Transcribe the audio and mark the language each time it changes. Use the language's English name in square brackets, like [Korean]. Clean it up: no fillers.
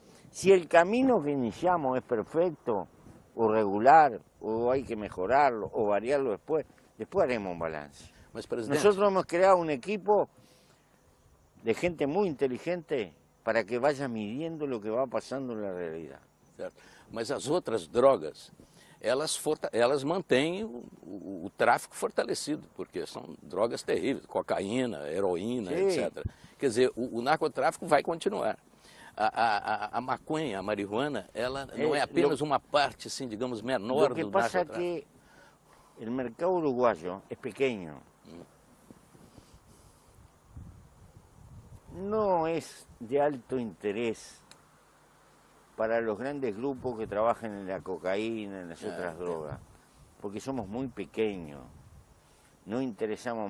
[Spanish] Si el camino que iniciamos es perfecto, o regular, o hay que mejorarlo, o variarlo después haremos un balance. Nosotros hemos creado un equipo de gente muy inteligente para que vaya midiendo lo que va pasando en la realidad. [Portuguese] Certo. Mas as outras drogas, elas mantêm o tráfico fortalecido, porque são drogas terríveis, cocaína, heroína, etc. Quer dizer, o narcotráfico vai continuar. A maconha, a marihuana, ela não é apenas uma parte, assim, digamos, menor do narcotráfico. [Spanish] Lo que pasa es que el mercado uruguayo es pequeño. No es de alto interés para los grandes grupos que trabajan en la cocaína, en las otras drogas, porque somos muy pequeños, no interesamos.